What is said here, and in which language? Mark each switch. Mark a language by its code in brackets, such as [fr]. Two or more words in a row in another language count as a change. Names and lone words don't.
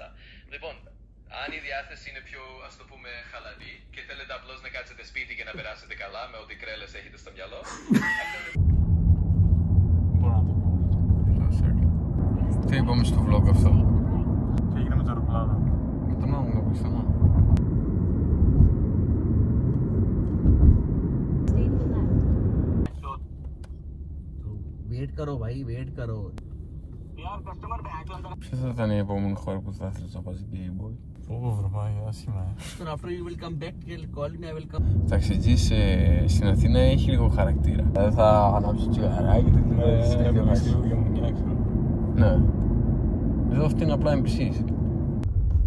[el] Λοιπόν, αν η διάθεση είναι πιο, ας το πούμε, χαλαρή και θέλετε απλώς να κάτσετε σπίτι και να περάσετε καλά με ό,τι κρέλες έχετε στο μυαλό... Μπορώ να το πω. Τι είπαμε στο vlog αυτό? Τι έγινε με το αεροπλάνο? Με τον άμμο που ήρθαμε. [hi] वेट करो भाई वेट करो [el] Ποια θα ήταν η επόμενη χώρα που θα ήθελες να πας Game Boy? Ω, βρεμάει, άσχημα. [en] so after you will come back you'll call me I will come [el] Εντάξει, ζεις στην Αθήνα έχει λίγο χαρακτήρα. Δηλαδή θα ανάψεις τσιγαράκι και Ναι, Ναι. Εδώ αυτή είναι απλά NPCs.